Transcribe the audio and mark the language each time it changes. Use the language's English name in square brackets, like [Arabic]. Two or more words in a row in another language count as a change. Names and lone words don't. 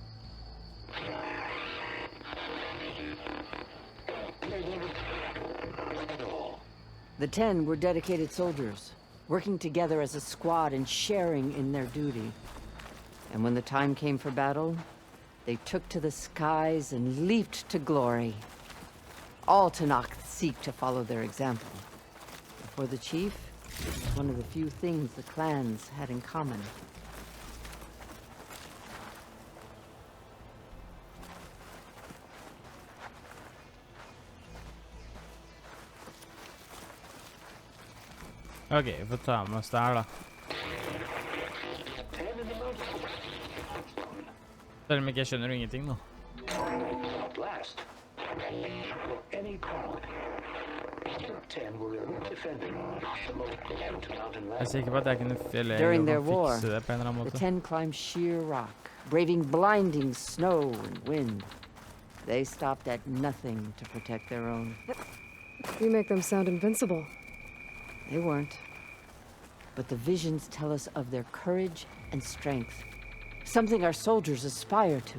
[English] The 10 were dedicated soldiers, working together as a squad and sharing in their duty. And when the time came for battle, they took to the skies and leaped to glory. All Tanak seek to follow their example. For the chief, it was one of the few things the clans had in common. [Norwegian] Ok, vi får ta med oss det her da. Selv om ikke jeg skjønner ingenting nå. [English] Blast. Any call. 10 were defending the local mountain [Norwegian] Jeg er sikker på at jeg kunne [English] During their [Norwegian] fikse [English] war, [Norwegian] det på en eller annen [English] the [Norwegian] måte. [English] 10 climbed sheer rock, braving blinding snow and wind. They stopped at nothing to protect their own. You make them sound invincible. They weren't. But the visions tell us of their courage and strength, something our soldiers aspire to.